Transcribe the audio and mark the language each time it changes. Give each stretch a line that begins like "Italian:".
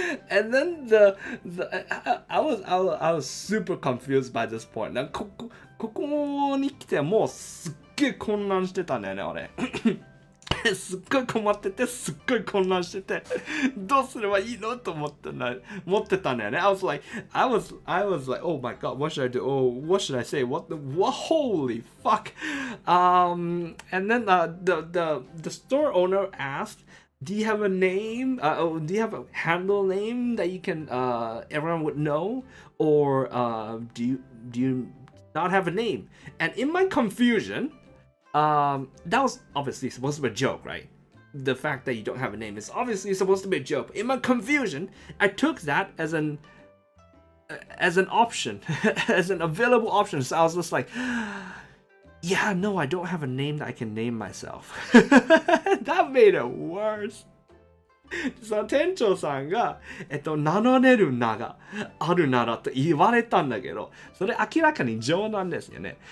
English: And then I was super confused by this point.
Japanese: なんかここに来てもうすっげえ混乱してたんだよね、俺。すっごい困ってて、すっごい混乱してて、どうすればいいのと思ってたんだよね。
English: I was like, oh my god, what should I do? Oh, what should I say? What, holy fuck. And then the store owner asked, do you have a name? Do you have a handle name that you can, everyone would know? Or do you not have a name? And in my confusion, that was obviously supposed to be a joke, right? The fact that you don't have a name is obviously supposed to be a joke. In my confusion, I took that as an option, as an available option. So I was just like, yeah, no, I don't have a name that I can name myself. That made it worse.
Japanese: その店長さんが、名乗れる名があるならと言われたんだけど、それ明らかに冗談ですよね。